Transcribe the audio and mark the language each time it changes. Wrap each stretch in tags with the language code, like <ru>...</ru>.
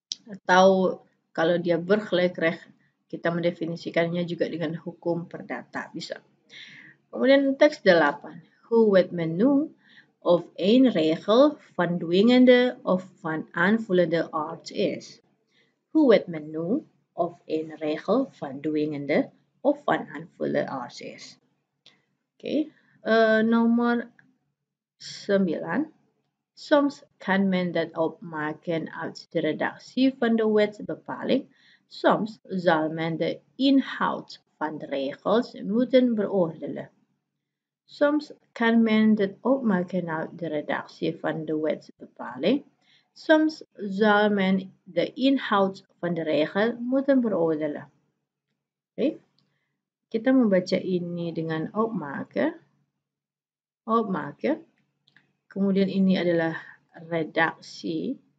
<id>Atau kalau dia burgerlijk recht, kita mendefinisikannya juga dengan hukum perdata, bisa. Kemudian teks 8.</id> <nl>Hoe het menu of een regel van dwingende of van aanvullende aard is. Hoe het menu of een regel van dwingende of van aanvullende aard is.</nl> <id>Oke, nomor 9.</id> <nl>Soms kan men dat opmaken uit de redactie van de wetsbepaling. Soms zal men de inhoud van de regels moeten beoordelen. Soms kan men dat opmaken uit de redactie van de wetsbepaling. Soms zal men de inhoud van de regel moeten beoordelen.</nl> <id>Oke. Kita membaca ini dengan opmaken. Kemudian ini adalah redaksi.</id>